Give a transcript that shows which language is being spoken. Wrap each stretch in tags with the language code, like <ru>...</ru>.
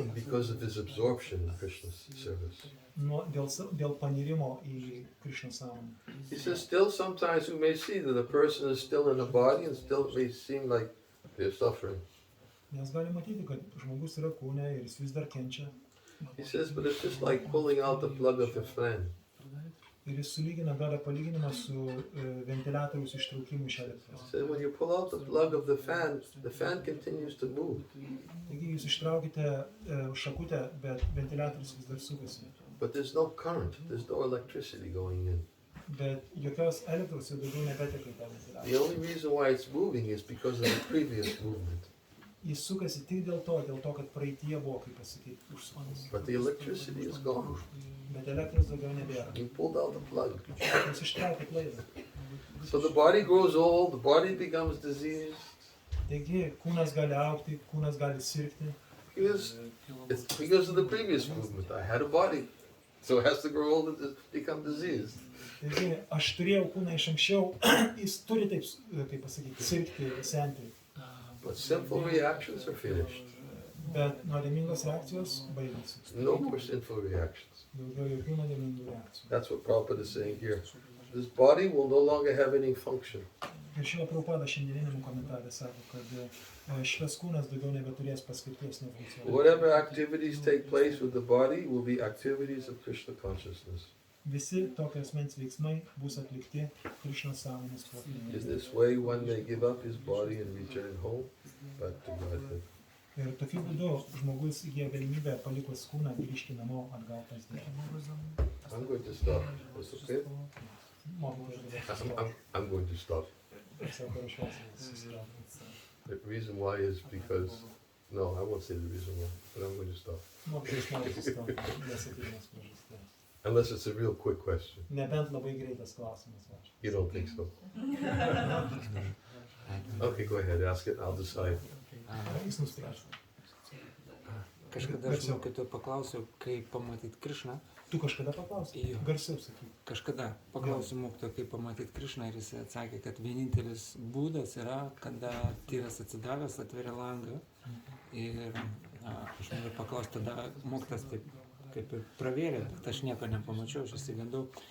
<en>Because of his absorption in Krishna's service.</en> <lt>dėl panirimo į Krishnos sąmonę.</lt> <en>He says, still sometimes we may see that a person is still in a body and still it may seem like they're suffering.</en> <lt>Nes gali matyti, kad žmogus yra kūne ir jis vis dar kenčia.</lt> <en>He says, but it's just like pulling out the plug of a fan.</en> <lt>Ir jis sulygina, duoda palyginimą su ventiliatoriaus ištraukimu iš elektros.</lt> <en>He said, when you pull out the plug of the fan continues to move.</en> <lt>Taigi jūs ištraukite šakutę, bet ventiliatorius vis dar sukasi.</lt> <en>But there's no current, there's no electricity going in.</en> <lt>Bet jokios elektros jau daugiau nebeteka į tą</lt> <en>The</en> <lt>ventiliatorių.</lt> <en>only reason why it's moving is because of the previous movement.</en> <lt>Jis sukasi tik dėl to, kad praeitie buvo, kaip pasakyti, užsukas.</lt> <en>But the electricity is gone.</en> <lt>Bet elektros daugiau nebėra.</lt> <en>You pulled out the plug.</en> <lt>Jūs ištraukėt laidą.</lt> <en>So the body grows old, the body becomes diseased.</en> <lt>Taigi kūnas gali augti, kūnas gali sirgti.</lt> <en>It's because of the previous movement. I had a body, so it has to grow old and become diseased.</en> <lt>Taigi aš turėjau kūną iš anksčiau, jis turi taip, kaip pasakyti, sirgti, senti.</lt> <en>But sinful reactions are finished.</en> <lt>Bet nuodėmingos reakcijos baigėsi.</lt> <en>No more sinful reactions.</en> <lt>Daugiau jokių nuodėmingų reakcijų.</lt> <en>That's what Prabhupada is saying here. This body will no longer have any function.</en> <lt>Ir Šila Prabhupada šiandieniniame komentare sako, kad šitas kūnas daugiau nebeturės paskirties nefunkcionuoti.</lt> <en>Whatever activities take place with the body will be activities of Krishna consciousness.</en> <lt>Visi tokio asmens veiksmai bus atlikti Krišnos sąmonės</lt> <en>In</en> <lt>plotmėje.</lt> <en>this way, one may give up his body and return home back to Godhead.</en> <lt>Ir tokiu būdu žmogus įgyja galimybę palikus kūną grįžti namo atgal pas Dievą.</lt> <en>I'm going to stop. That's okay?</en> <lt>Mokytojas</lt> <en>I'm going to stop.</en> <lt>sako, ruošiuosi susitraukti.</lt> <en>The reason why is because, no, I won't say the reason why, but I'm going to stop.</en> <lt>Mokytojas nori sustot, nesakykime priežasties.</lt> <en>Unless it's a real quick question.</en> <lt>Nebent labai greitas klausimas. Ačiū.</lt> <en>You don't think so? Okay, go ahead, ask it, I'll decide.</en> <lt>Jis nuspręs. Kažkada aš mokytojo paklausiau, kaip pamatyti Krišną. Tu kažkada paklausai? Jo. Garsiau sakyk. Kažkada paklausiau mokytojo, kaip pamatyti Krišną ir jis atsakė, kad vienintelis būdas yra, kada tyras atsidavęs, atveria langą. Ir aš noriu paklausti, tada mokytas taip kaip ir pravėrė, bet aš nieko nepamačiau, aš įsigandau.</lt>